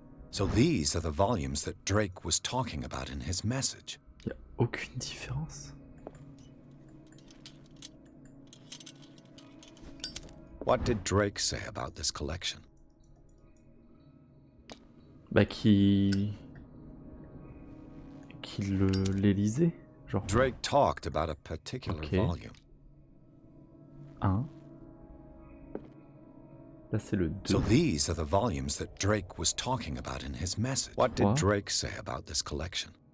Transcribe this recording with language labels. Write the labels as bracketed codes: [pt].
[en] So these are the volumes that Drake was talking about in his message. [fr] Y a aucune différence. [en] What did Drake say about this collection? [fr] Bah qu'il les lisait, genre. [en] Drake talked about a particular volume. [fr] 1. Là c'est le 2. [en] So these are the volumes that Drake was talking about in his message. What did Drake say about this collection?